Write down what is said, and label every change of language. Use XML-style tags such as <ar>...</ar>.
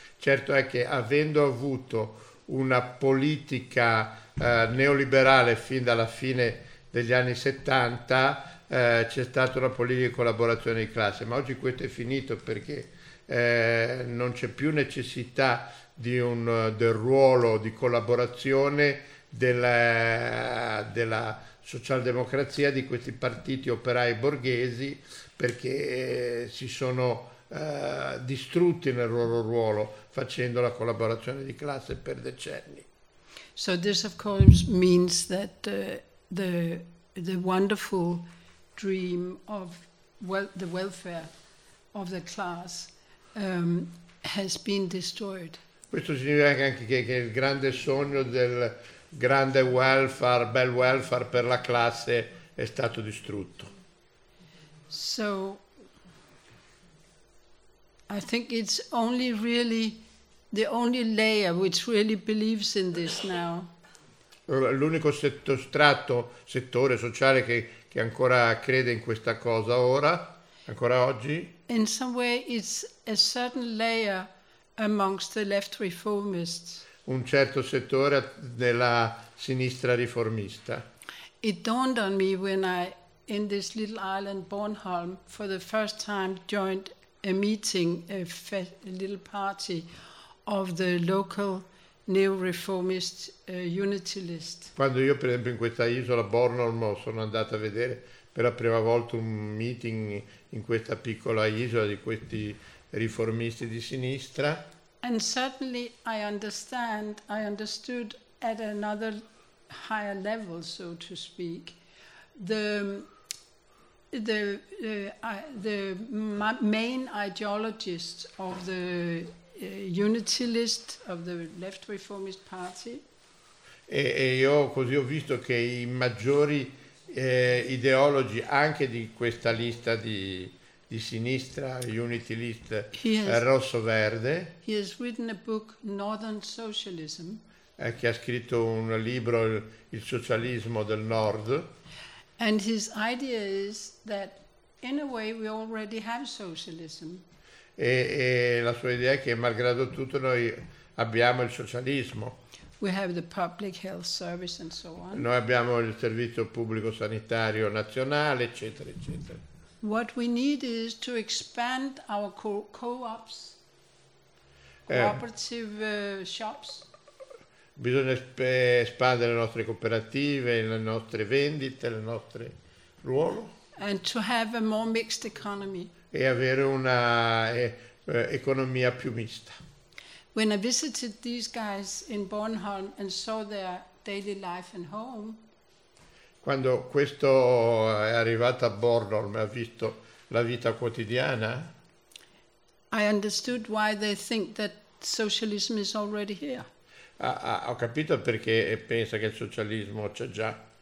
<it>Certo è che avendo avuto una politica neoliberale fin dalla fine degli anni 70 c'è stata una politica di collaborazione di classe, ma oggi questo è finito perché non c'è più necessità del ruolo di collaborazione della socialdemocrazia, di questi partiti operai borghesi, perché si sono distrutti nel loro ruolo facendo la collaborazione di classe per decenni.</it> <en>So this of course means that the wonderful dream of the welfare of the class has been destroyed.</en> <it>Questo significa anche che il grande sogno del grande welfare, bel welfare per la classe è stato distrutto.</it> <en>So I think it's only really the only layer which really believes in this now.</en> <it>L'unico settore sociale che ancora crede in questa cosa ora, ancora oggi.</it> <en>In some way it's a certain layer amongst the left reformists.</en> <it>Un certo settore della sinistra riformista.</it> <en>It dawned on me when I, in this little island Bornholm, for the first time joined a meeting, a little party of the local neo-reformist unitylist.</en> <it>Quando io, per esempio, in questa isola Bornholm sono andato a vedere per la prima volta un meeting in questa piccola isola di questi riformisti di sinistra.</it> <en>And suddenly I understood at another higher level, so to speak, the main ideologists of the unitylist of the left reformist party.</en> <it>E io così ho visto che i maggiori ideologi anche di questa lista di sinistra, unitylist, rosso-verde.</it> <en>He has written a book, Northern Socialism.</en> <it>Che ha scritto un libro, il socialismo del nord.</it> <en>And his idea is that in a way we already have socialism.</en> <it>E la sua idea è che malgrado tutto noi abbiamo il socialismo.</it> <en>We have the public health service and so on.</en> <it>Noi abbiamo il servizio pubblico sanitario nazionale, eccetera, eccetera.</it> <en>What we need is to expand our co-ops, cooperative shops.</en> <it>Bisogna espandere le nostre cooperative, le nostre vendite, il nostro ruolo.</it> <en>And to have a more mixed economy.</en> <it>E avere una economia più mista.</it> <en>When I visited these guys in Bornholm and saw their daily life and home.</en> <it>Quando questo è arrivato a Bornholm e ha visto la vita quotidiana.</it> <en>I understood why they think that socialism is already here.</en> <it>Ho capito perché pensa che il socialismo c'è già.</it>